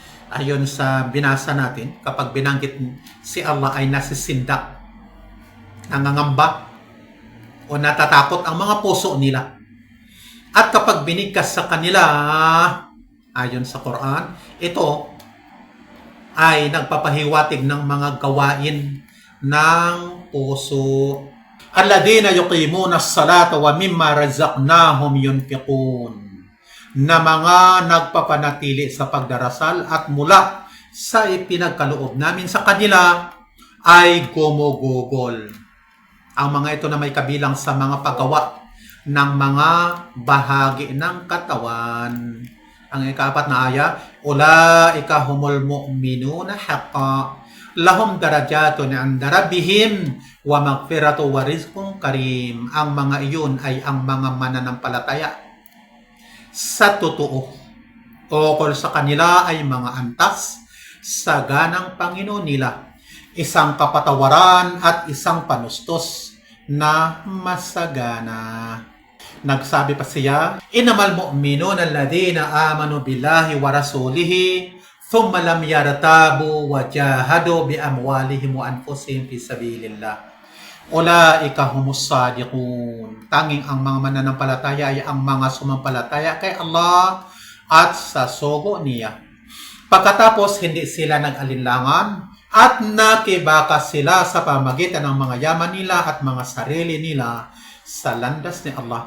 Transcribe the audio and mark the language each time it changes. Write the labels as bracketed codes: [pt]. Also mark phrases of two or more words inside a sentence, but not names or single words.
[tl] Ayon sa binasa natin, kapag binanggit si Allah ay nasisindak, nangangamba o natatakot ang mga puso nila. At kapag binigkas sa kanila, ayon sa Quran, ito ay nagpapahiwatig ng mga gawain ng puso. [ar] الذين يقيمون الصلاة ومما رزقناهم ينفقون. [tl] Na mga nagpapanatili sa pagdarasal at mula sa ipinagkaloob namin sa kanila ay gumugugol. Ang mga ito na may kabilang sa mga paggawa ng mga bahagi ng katawan. Ang ika-4 na aya, [ar] أولئك هم المؤمنون حقا. لهم درجات عند ربهم ومغفرة ورزق كريم. [tl] Ang mga iyon ay ang mga mananampalataya sa totoo. Ukol sa kanila ay mga antas sa ganang Panginoon nila, isang kapatawaran at isang panustos na masagana. Nagsabi pa siya, [ar] إنما المؤمنون الذين آمنوا بالله ورسوله ثم لم يرتابوا وجاهدوا بأموالهم وأنفسهم في سبيل الله. أولئك هم الصادقون. [tl] Tanging ang mga mananampalataya ay ang mga sumampalataya kay Allah at sa sugo niya. Pagkatapos hindi sila nag-alinlangan at nakibaka sila sa pamagitan ng mga yaman nila at mga sarili nila sa landas ni Allah.